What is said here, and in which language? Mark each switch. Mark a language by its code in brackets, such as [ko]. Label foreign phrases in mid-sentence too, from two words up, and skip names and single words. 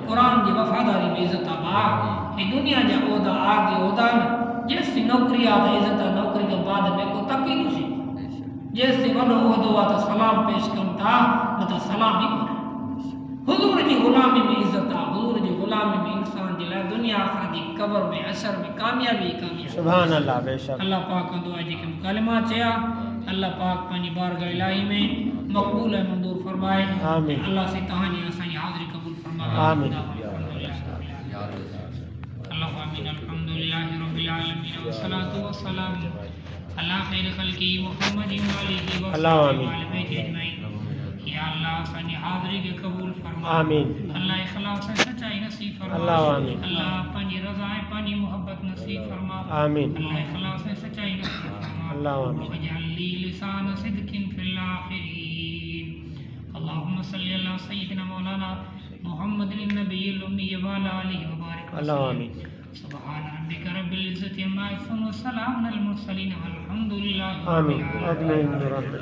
[sd] क़ुरान जी वफ़ादारी में इज़त आहे हे दुनिया जा उहिदा आगे उहिदा न जेसि नौकरी आहे त इज़त आहे नौकरी खां बाद में को तकी नसीब जेसि वॾो उहिदो आहे त सलाम पेश कनि था न त सलाम ई कोन्हे हुज़ूर जी ग़ुलामी में इज़त आहे हुज़ूर जी ग़ुलामी में इंसान जे लाइ दुनिया आख़िरत जी क़ब्र में अशर में कामयाबी कामयाबी [ar] सुभान अल्लाह [sd] बेशक अल्लाह पाक कंदो आहे जेके मुकालिमा चया अल्लाह पाक पंहिंजी बारगाह इलाही में मक़बूल ऐं मंज़ूर फरमाए आमीन। अल्लाह से तव्हांजी असांजी हाज़िरी क़बूल फरमाए आमीन। [ar] الله آمين الحمد لله رب العالمين والصلاة والسلام على خير خلقه محمد وآله و अल्लाह सल्लम आमीन। عليه أجمعين [sd] या अल्लाह असांजी हाज़िरी खे क़बूल फरमा आमीन। अल्लाह इख़लास ऐं सचाई नसीब फरमा अल्लाह आमीन। अल्लाह पंहिंजी रज़ा ऐं पंहिंजी मोहब्बत नसीब फरमा आमीन। अल्लाह इख़लास ऐं सचाई नसीब फरमा अल्लाह आमीन। [ar] واجعل لي لسان صدق في الآخرين اللهم صل على سيدنا مولانا محمد النبي الأمي وعلى آله وبارك [sd] अल्लाह आमीन। [ar] سبحان ربك رب العزة عما يصفون وسلام على المرسلين والحمد لله आमीन رب العالمين.